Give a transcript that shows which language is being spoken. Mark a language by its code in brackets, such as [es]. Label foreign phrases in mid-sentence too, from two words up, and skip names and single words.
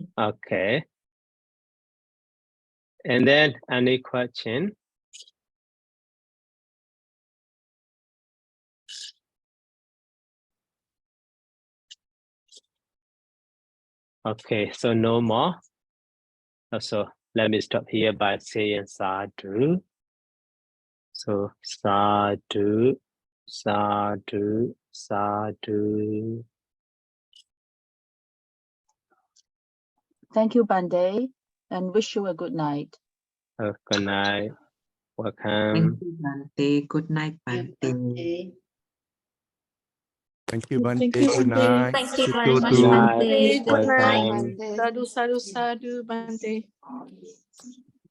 [en] Okay. And then any question? Okay, so no more. So let me stop here by saying sadhu. [pi] So sadhu, sadhu, sadhu. [en] Thank you, Bande, and wish you a good night. Good night. Welcome. Thank you, Bante. Good night, Bante. Thank you, Bante. Thank you, Good Bante. night. Thank you See very you much, too. Night. Bante. Good night. Welcome. [pi] Sadhu, sadhu, sadhu, Bante.